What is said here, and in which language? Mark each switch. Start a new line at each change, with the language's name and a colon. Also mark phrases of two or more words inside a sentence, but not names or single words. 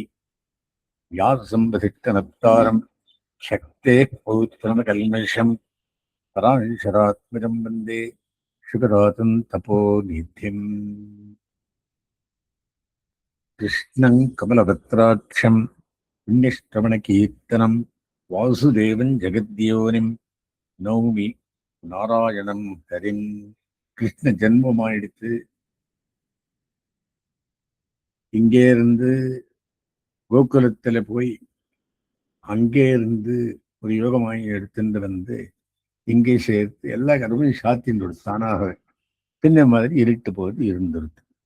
Sanskrit: व्यासम्बसिष्ठनप्तारं शक्तेः पौत्रमकल्मषं पराशरात्मजं वन्दे शुकदातं तपोनिधिम्। कृष्णं कमलपत्राक्षं पुण्यश्रवणकीर्तनं वासुदेवं जगद्योनिं नौमि नारायणं हरिम्.
Tamil: கிருஷ்ண ஜென்மமாயிடுத்து. இங்கே இருந்து கோகுலத்தில் போய் அங்கே இருந்து ஒரு யோகமாயி எடுத்துட்டு வந்து இங்கே சேர்த்து எல்லா கருமையும் சாத்தின்னு தானாக பின்ன மாதிரி இருட்டு போது இருந்துருது.